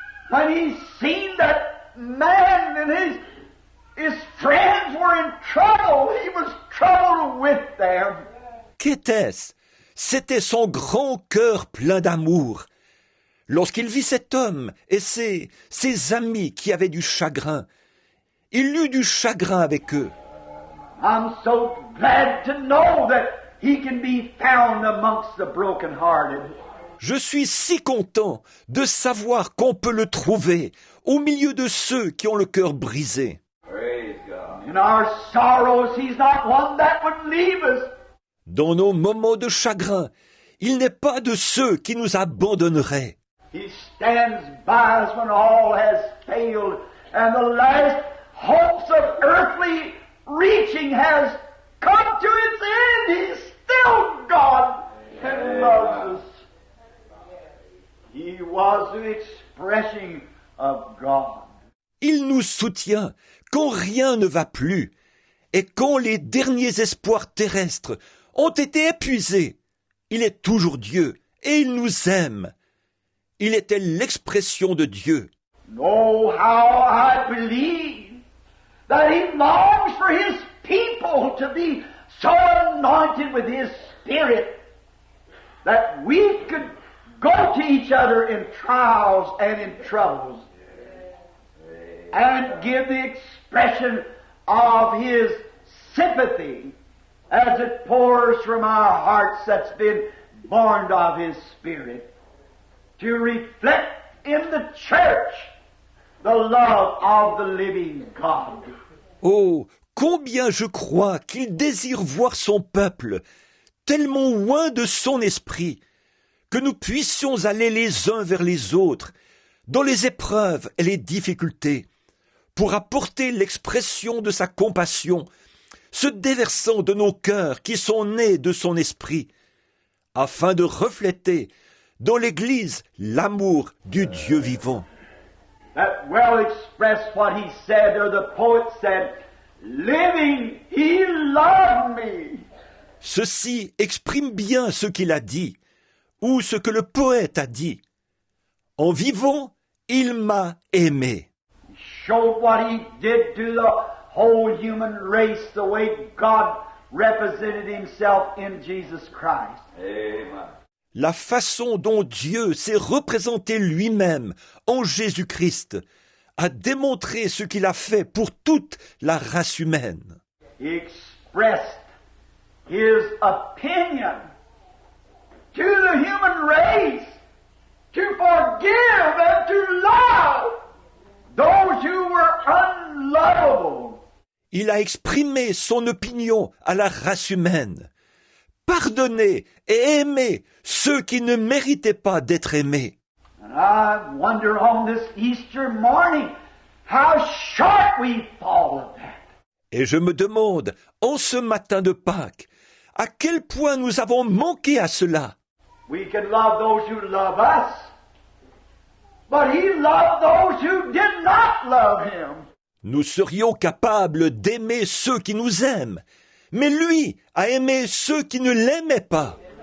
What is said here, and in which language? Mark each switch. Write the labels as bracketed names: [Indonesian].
[English] When he seen that man and his friends were in trouble, he was troubled with them. [French] Qu'était-ce? C'était son grand cœur plein d'amour. Lorsqu'il vit cet homme et ses amis qui avaient du chagrin, il eut du chagrin avec eux. [English] I'm so glad to know that he can be found amongst the brokenhearted. [French] Je suis si content de savoir qu'on peut le trouver au milieu de ceux qui ont le cœur brisé. [English] In our sorrows, he's not one that would leave us. [French] Dans nos moments de chagrin, il n'est pas de ceux qui nous abandonneraient. [English] He stands by us when all has failed and the last hopes of earthly reaching has come to its end. He's still God and loves us. He was the expression of God. [French] Il nous soutient quand rien ne va plus et quand les derniers espoirs terrestres ont été épuisés. Il est toujours Dieu et il nous aime. Il était l'expression de Dieu. [English] Oh, how I believe that He longs for His people to be so anointed with His Spirit that we could go to each other in trials and in troubles and give the expression of His sympathy as it pours from our hearts that's been born of His Spirit to reflect in the church the love of the living God. [French] Oh, combien je crois qu'il désire voir son peuple tellement loin de son esprit que nous puissions aller les uns vers les autres dans les épreuves et les difficultés pour apporter l'expression de sa compassion, se déversant de nos cœurs qui sont nés de son esprit, afin de refléter dans l'Église l'amour du Dieu vivant. [English] That well expressed what he said, or the poet said, living, he loved me. [French] Ceci exprime bien ce qu'il a dit, ou ce que le poète a dit. En vivant, il m'a aimé. [English] He showed what he did to the whole human race, the way God represented himself in Jesus Christ. Amen. [French] La façon dont Dieu s'est représenté lui-même en Jésus-Christ a démontré ce qu'il a fait pour toute la race humaine. [English] He expressed his opinion to the human race to forgive and to love those who were unlovable. [French] Il a exprimé son opinion à la race humaine. Pardonner et aimer ceux qui ne méritaient pas d'être aimés. [English] And I wonder on this Easter morning how short we fall of that. [French] Et je me demande, en ce matin de Pâques, à quel point nous avons manqué à cela. [English] We can love those who love us, but He loved those who did not love Him. [French] Nous serions capables d'aimer ceux qui nous aiment, mais lui a aimé ceux qui ne l'aimaient pas.